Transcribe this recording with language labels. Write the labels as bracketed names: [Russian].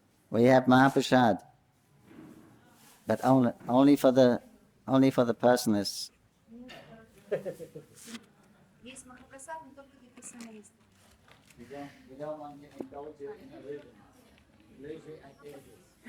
[English] We have Mahaprasad, but only for the personalists. [Russian] Есть Махапрасад, но только для персоналистов. [English] We don't want to indulge you in a religious activities.